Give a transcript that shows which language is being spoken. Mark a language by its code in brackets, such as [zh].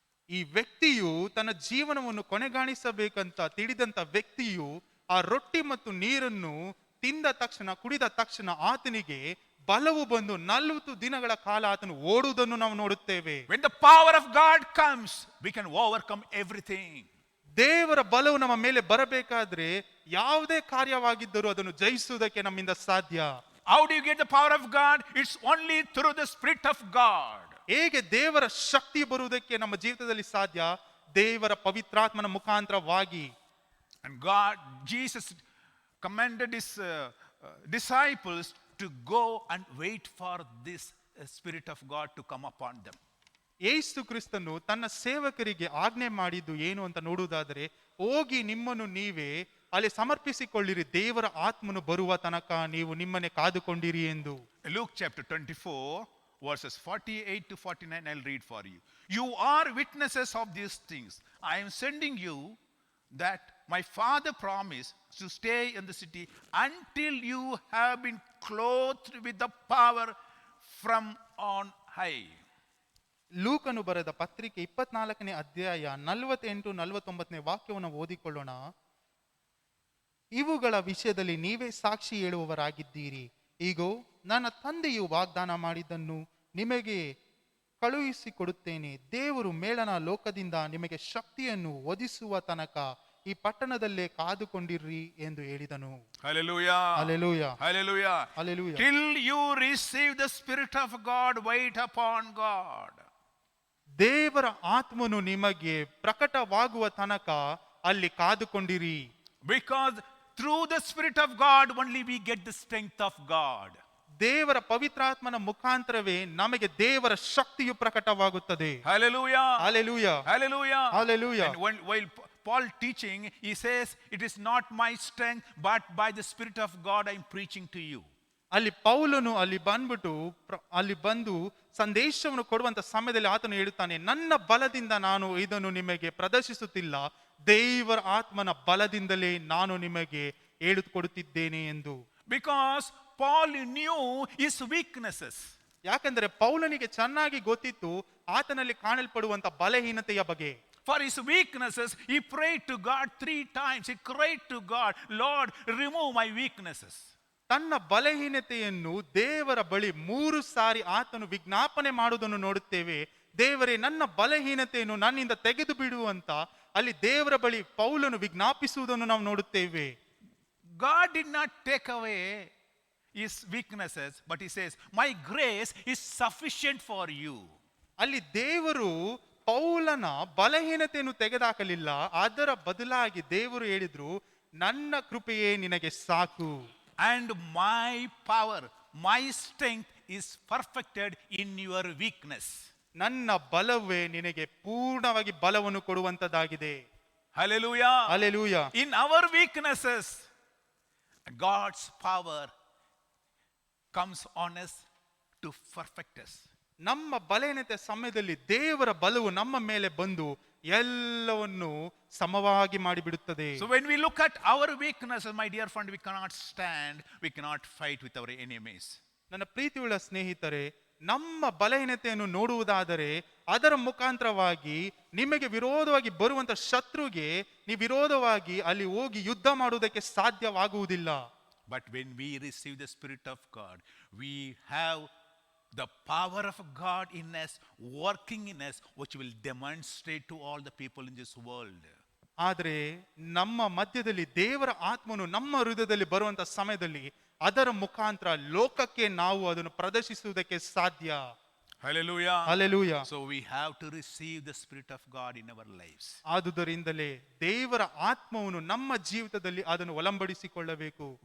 [kn] ಈ ವ್ಯಕ್ತಿಯು ತನ್ನ ಜೀವನವನ್ನು ಕೊನೆಗಾಣಿಸಬೇಕಂತ ತಿಳಿದಂತ ವ್ಯಕ್ತಿಯು ಆ ರೊಟ್ಟಿ ಮತ್ತು ನೀರನ್ನು ತಿಂದ ತಕ್ಷಣ, ಕುಡಿದ ತಕ್ಷಣ ಆತನಿಗೆ ಬಲವು ಬಂದು 40 ದಿನಗಳ ಕಾಲ ಆತನು ಓಡುವುದನ್ನು ನಾವು ನೋಡುತ್ತೇವೆ. [en] When the power of God comes, we can overcome everything. [kn] ದೇವರ ಬಲವು ನಮ್ಮ ಮೇಲೆ ಬರಬೇಕಾದ್ರೆ ಯಾವುದೇ ಕಾರ್ಯವಾಗಿದ್ದರೂ ಅದನ್ನು ಜಯಿಸುವುದಕ್ಕೆ ನಮ್ಮಿಂದ ಸಾಧ್ಯ. [en] How do you get the power of God? It's only through the Spirit of God. [kn] ಹೇಗೆ ದೇವರ ಶಕ್ತಿ ಬರುವುದಕ್ಕೆ ನಮ್ಮ ಜೀವಿತದಲ್ಲಿ ಸಾಧ್ಯ? ದೇವರ ಪವಿತ್ರಾತ್ಮನ ಮುಖಾಂತರವಾಗಿ. [en] And God, Jesus commanded his disciples to go and wait for this Spirit of God to come upon them. [kn] ಯೇಸು ಕ್ರಿಸ್ತನು ತನ್ನ ಸೇವಕರಿಗೆ ಆಜ್ಞೆ ಮಾಡಿದ್ದು ಏನು ಅಂತ ನೋಡುವುದಾದರೆ, ಹೋಗಿ ನಿಮ್ಮನ್ನು ನೀವೇ ಅಲ್ಲಿ ಸಮರ್ಪಿಸಿಕೊಳ್ಳಿರಿ, ದೇವರ ಆತ್ಮನು ಬರುವ ತನಕ ನೀವು ನಿಮ್ಮನ್ನೇ ಕಾದುಕೊಂಡಿರಿ ಎಂದು. [en] Luke chapter 24 verses 48 to 49, I'll read for you. You are witnesses of these things. I am sending you that my Father promised to stay in the city until you have been clothed with the power from on high. [kn] ಲೂಕನು ಬರೆದ ಪತ್ರಿಕೆ 24ನೇ ಅಧ್ಯಾಯ 48-49ನೇ ವಾಕ್ಯವನ್ನು ಓದಿಕೊಳ್ಳೋಣ. ಇವುಗಳ ವಿಷಯದಲ್ಲಿ ನೀವೇ ಸಾಕ್ಷಿ ಹೇಳುವವರಾಗಿದ್ದೀರಿ. ಈಗೋ ನನ್ನ ತಂದೆಯು ವಾಗ್ದಾನ ಮಾಡಿದ್ದನ್ನು ನಿಮಗೆ ಕಳುಹಿಸಿಕೊಡುತ್ತೇನೆ. ದೇವರು ಮೇಲಣ ಲೋಕದಿಂದ ನಿಮಗೆ ಶಕ್ತಿಯನ್ನು ಒದಗಿಸುವ ತನಕ ಈ ಪಟ್ಟಣದಲ್ಲೇ ಕಾದುಕೊಂಡಿರ್ರಿ ಎಂದು ಹೇಳಿದನು. [en] Hallelujah. Hallelujah. Hallelujah. Hallelujah. Till you receive the Spirit of God, wait upon God. [kn] ದೇವರ ಆತ್ಮನು ನಿಮಗೆ ಪ್ರಕಟವಾಗುವ ತನಕ ಅಲ್ಲಿ ಕಾದುಕೊಂಡಿರಿ. [en] Because through the Spirit of God only we get the strength of God. [kn] ದೇವರ ಪವಿತ್ರಾತ್ಮನ ಮುಖಾಂತರವೇ ನಮಗೆ ದೇವರ ಶಕ್ತಿಯು ಪ್ರಕಟವಾಗುತ್ತದೆ. [en] Hallelujah. Hallelujah. Hallelujah. Hallelujah. And while Paul teaching, he says, it is not my strength, but by the Spirit of God I am preaching to you. [kn] ಅಲ್ಲಿ ಪೌಲನು ಅಲ್ಲಿ ಬಂದು ಸಂದೇಶವನ್ನು ಕೊಡುವಂತ ಸಮಯದಲ್ಲಿ ಆತನು ಹೇಳುತ್ತಾನೆ, ನನ್ನ ಬಲದಿಂದ ನಾನು ಇದನ್ನು ನಿಮಗೆ ಪ್ರದರ್ಶಿಸುತ್ತಿಲ್ಲ, ದೇವರ ಆತ್ಮನ ಬಲದಿಂದಲೇ ನಾನು ನಿಮಗೆ ಹೇಳಿಕೊಡುತ್ತಿದ್ದೇನೆ ಎಂದು. [en] Because Paul knew his weaknesses. [kn] ಯಾಕಂದ್ರೆ ಪೌಲನಿಗೆ ಚೆನ್ನಾಗಿ ಗೊತ್ತಿತ್ತು ಆತನಲ್ಲಿ ಕಾಣಲ್ಪಡುವಂತ ಬಲಹೀನತೆಯ ಬಗ್ಗೆ. [en] For his weaknesses, he prayed to God 3 times. He cried to God, Lord, remove my weaknesses. [kn] ತನ್ನ ಬಲಹೀನತೆಯನ್ನು ದೇವರ ಬಳಿ 3 ಸಾರಿ ಆತನು ವಿಜ್ಞಾಪನೆ ಮಾಡುವುದನ್ನು ನೋಡುತ್ತೇವೆ. ದೇವರೇ, ನನ್ನ ಬಲಹೀನತೆಯನ್ನು ನನ್ನಿಂದ ತೆಗೆದು ಬಿಡುವಂತ ಅಲ್ಲಿ ದೇವರ ಬಳಿ ಪೌಲನು ವಿಜ್ಞಾಪಿಸುವುದನ್ನು ನಾವು ನೋಡುತ್ತೇವೆ. [en] God did not take away his weaknesses, but he says, my grace is sufficient for you. [kn] ಅಲ್ಲಿ ದೇವರು ಪೌಲನ ಬಲಹೀನತೆಯನ್ನು ತೆಗೆದುಹಾಕಲಿಲ್ಲ, ಅದರ ಬದಲಾಗಿ ದೇವರು ಹೇಳಿದ್ರು, ನನ್ನ ಕೃಪೆಯೇ ನಿನಗೆ ಸಾಕು. [en] And my power, my strength is perfected in your weakness. [kn] ನನ್ನ ಬಲವೇ ನಿನಗೆ ಪೂರ್ಣವಾಗಿ ಬಲವನ್ನು ಕೊಡುವಂತದ್ದಾಗಿದೆ. [en] Hallelujah. Hallelujah. In our weaknesses, God's power comes on us to perfect us. [kn] ನಮ್ಮ ಬಲಹೀನತೆ ಸಮಯದಲ್ಲಿ ದೇವರ ಬಲವು ನಮ್ಮ ಮೇಲೆ ಬಂದು ಎಲ್ಲವನ್ನು ಸಮವಾಗಿ ಮಾಡಿಬಿಡುತ್ತದೆ. [en] So when we look at our weaknesses, my dear friend, we cannot stand, we cannot fight with our enemies. [kn] ನನ್ನ ಪ್ರೀತಿಯುಳ್ಳ ಸ್ನೇಹಿತರೆ, ನಮ್ಮ ಬಲಹೀನತೆಯನ್ನು ನೋಡುವುದಾದರೆ ಅದರ ಮುಖಾಂತರವಾಗಿ ನಿಮಗೆ ವಿರೋಧವಾಗಿ ಬರುವಂತ ಶತ್ರುಗೆ ನೀವು ವಿರೋಧವಾಗಿ ಅಲ್ಲಿ ಹೋಗಿ ಯುದ್ಧ ಮಾಡುವುದಕ್ಕೆ ಸಾಧ್ಯವಾಗುವುದಿಲ್ಲ. [en] But when we receive the Spirit of God, we have the power of God in us, working in us, which will demonstrate to all the people in this world. [kn] ಆದರೆ ನಮ್ಮ ಮಧ್ಯದಲ್ಲಿ ದೇವರ ಆತ್ಮನು ನಮ್ಮ ಹೃದಯದಲ್ಲಿ ಬರುವಂತ ಸಮಯದಲ್ಲಿ ಅದರ ಮುಖಾಂತರ ಲೋಕಕ್ಕೆ ನಾವು ಅದನ್ನು ಪ್ರದರ್ಶಿಸುವುದಕ್ಕೆ ಸಾಧ್ಯ. [en] Hallelujah. Hallelujah. So we have to receive the Spirit of God in our lives. [kn] ಆದುದರಿಂದಲೇ ದೇವರ ಆತ್ಮವನ್ನು ನಮ್ಮ ಜೀವಿತದಲ್ಲಿ ಅದನ್ನು ಒಳಂಬಡಿಸಿಕೊಳ್ಳಬೇಕು.